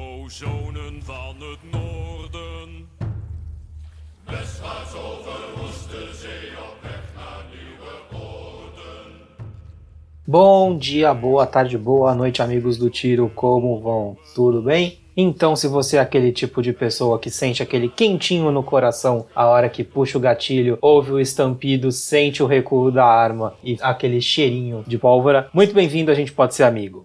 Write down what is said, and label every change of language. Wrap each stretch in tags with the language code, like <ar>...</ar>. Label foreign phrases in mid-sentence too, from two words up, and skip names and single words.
<nl>zonen van het noorden. Westwaarts over Oosterzee op weg naar nieuwe orden.</nl> <pt>Bom dia, boa tarde, boa noite, amigos do tiro, como vão? Tudo bem? Então, se você é aquele tipo de pessoa que sente aquele quentinho no coração a hora que puxa o gatilho, ouve o estampido, sente o recuo da arma e aquele cheirinho de pólvora, muito bem-vindo, a gente pode ser amigo.</pt>